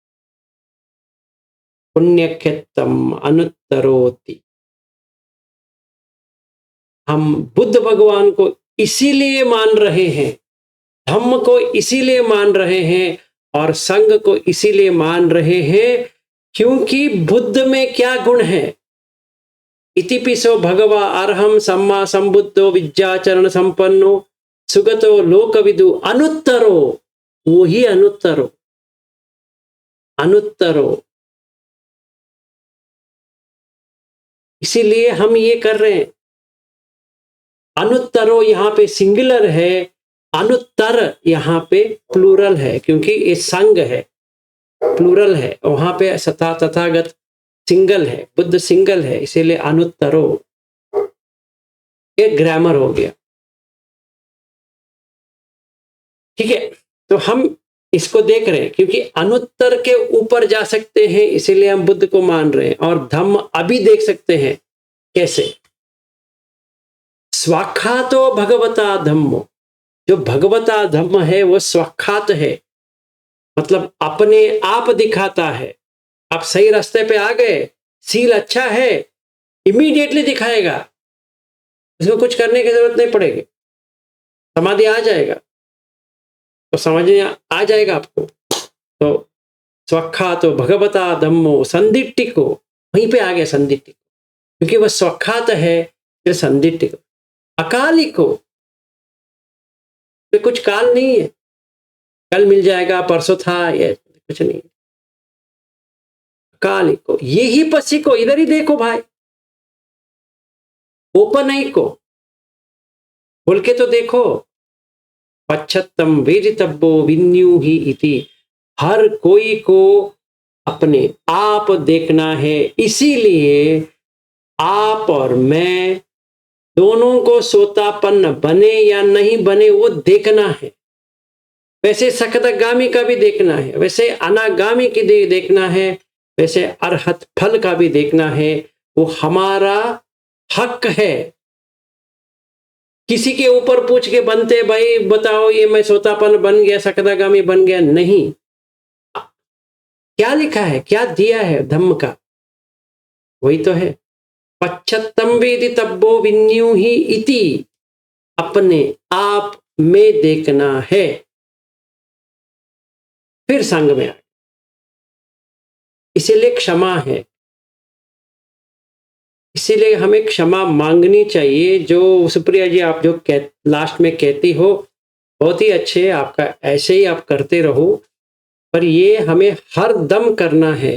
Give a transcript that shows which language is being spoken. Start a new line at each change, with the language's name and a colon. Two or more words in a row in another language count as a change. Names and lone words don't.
Pali: पुण्यक्षेत्रम अनुत्तरोति।
Hindi: हम बुद्ध भगवान को इसीलिए मान रहे हैं, धम्म को इसीलिए मान रहे हैं और संघ को इसीलिए मान रहे हैं, क्योंकि बुद्ध में क्या गुण है?
Pali: इतिपिसो भगवा अरहम सम्मा संबुद्धो विद्याचरण संपन्नो सुगतो लोकविदु अनुत्तरो,
Hindi: वो ही अनुत्तरो, अनुत्तरो। इसीलिए हम ये कर रहे हैं। अनुत्तरो यहां पे सिंगुलर है, अनुत्तर यहां पे प्लूरल है, क्योंकि ये संघ है, प्लूरल है। वहां पे सता तथागत सिंगल है, बुद्ध सिंगल है, इसीलिए अनुत्तरो। ये ग्रामर हो गया, ठीक है। तो हम इसको देख रहे हैं, क्योंकि अनुत्तर के ऊपर जा सकते हैं, इसीलिए हम बुद्ध को मान रहे हैं। और धम्म अभी देख सकते हैं कैसे।
Pali: स्वाख्यातो भगवता धम्मो,
Hindi: जो भगवता धम्म है वो स्वाख्यात है, मतलब अपने आप दिखाता है। आप सही रास्ते पे आ गए, सील अच्छा है, इमीडिएटली दिखाएगा, इसमें कुछ करने की जरूरत नहीं पड़ेगी, समाधि आ जाएगा, तो समझ में आ जाएगा आपको।
Pali: तो स्वाख्यातो भगवता धम्मो संदिट्टिको,
Hindi: वहीं पे आ गया संदिट्टिको, क्योंकि वह स्वाख्यात है, फिर संदिट्टिको। अकालिको, कुछ काल नहीं है, कल मिल जाएगा, परसों था, ये कुछ नहीं। अकालिको, यही पसी को, इधर ही देखो भाई, ओपन नहीं को बोल के तो देखो।
Pali: पश्चत्तम वेदितव्यो विन्यू ही इति,
Hindi: हर कोई को अपने आप देखना है, इसीलिए आप और मैं दोनों को सोतापन्न बने या नहीं बने वो देखना है। वैसे सकदगामी का भी देखना है, वैसे अनागामी की देखना है, वैसे अरहत फल का भी देखना है। वो हमारा हक है। किसी के ऊपर पूछ के बनते, भाई बताओ ये मैं सोतापन्न बन गया, सकदागामी बन गया, नहीं। क्या लिखा है, क्या दिया है धम्म का, वही तो है।
Pali: पश्चत्तम वेदितव्यो विन्यू ही इति,
Hindi: अपने आप में देखना है, फिर संग में आ। इसीलिए क्षमा है, इसीलिए हमें क्षमा मांगनी चाहिए। जो सुप्रिया जी आप जो लास्ट में कहती हो बहुत ही अच्छे, आपका ऐसे ही आप करते रहो, पर ये हमें हर दम करना है।